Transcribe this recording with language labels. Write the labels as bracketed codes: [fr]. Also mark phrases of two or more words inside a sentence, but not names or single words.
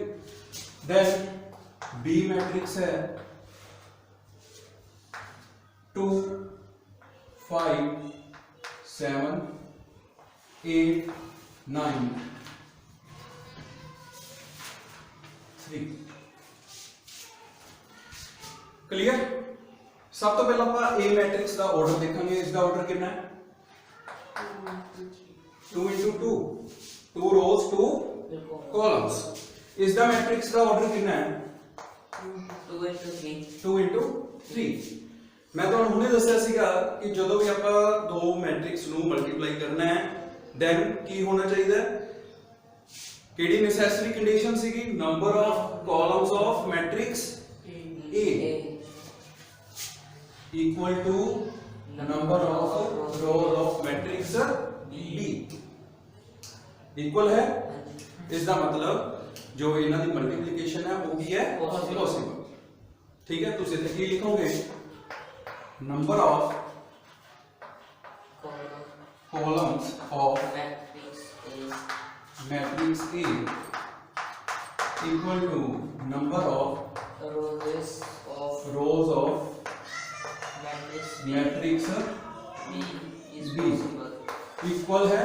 [pa] ਦੈਨ B ਮੈਟ੍ਰਿਕਸ ਹੈ 2 5 7 8 9 3, ਕਲੀਅਰ। ਸਭ ਤੋਂ ਪਹਿਲਾਂ ਆਪਾਂ A ਮੈਟ੍ਰਿਕਸ ਦਾ ਆਰਡਰ ਦੇਖਾਂਗੇ। ਇਸ ਦਾ ਆਰਡਰ ਕਿੰਨਾ ਹੈ? 2 into 2, [en] 2 rows 2 columns। [pa] ਇਸ ਦਾ ਮੈਟ੍ਰਿਕਸ ਦਾ ਆਰਡਰ ਕਿੰਨਾ ਹੈ? 2 into 3 2 into 3। ਮੈਂ ਤੁਹਾਨੂੰ ਹੁਣੇ ਦੱਸਿਆ ਸੀਗਾ ਕਿ ਜਦੋਂ ਵੀ ਆਪਾਂ ਦੋ ਮੈਟ੍ਰਿਕਸ ਨੂੰ ਮਲਟੀਪਲਾਈ ਕਰਨਾ ਹੈ ਦੈਨ ਕੀ ਹੋਣਾ ਚਾਹੀਦਾ ਹੈ? ਕਿਹੜੀ ਨੈਸੈਸਰੀ ਕੰਡੀਸ਼ਨ ਸੀਗੀ? [en] number of columns of matrix A equal to number of rows of matrix B इक्वल है। [pa] ਇਸਦਾ ਮਤਲਬ ਜੋ ਇਹਨਾਂ ਦੀ ਮਲਟੀਪਲੀਕੇਸ਼ਨ ਹੈ ਉਹ ਕੀ ਹੈ? पॉसिबल। ਠੀਕ ਹੈ, ਤੁਸੀਂ ਇੱਥੇ ਕੀ ਲਿਖੋਗੇ? [en] number of columns of matrix A equal to number of rows of matrix B equal है।